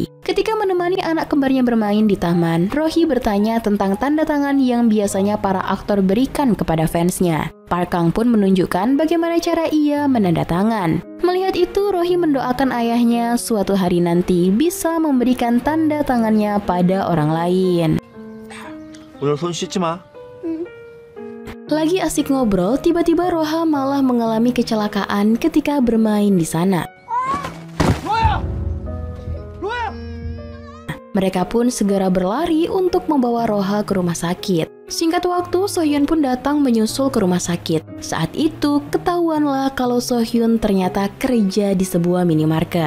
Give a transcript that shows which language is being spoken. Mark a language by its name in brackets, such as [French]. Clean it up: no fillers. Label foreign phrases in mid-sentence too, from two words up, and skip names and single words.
[Indonesian] Ketika menemani anak kembarnya bermain di taman, Rohee bertanya tentang tanda tangan yang biasanya para aktor berikan kepada fansnya. Park Kang pun menunjukkan bagaimana cara ia menandatangan. Melihat itu, Rohee mendoakan ayahnya suatu hari nanti bisa memberikan tanda tangannya pada orang lain. [Korean] 오늘 손 씻지 마. [Indonesian] Lagi asik ngobrol, tiba-tiba Roha malah mengalami kecelakaan ketika bermain di sana. Mereka pun segera berlari untuk membawa Roha ke rumah sakit. Singkat waktu, So Hyun pun datang menyusul ke rumah sakit. Saat itu, ketahuanlah kalau So Hyun ternyata kerja di sebuah minimarket.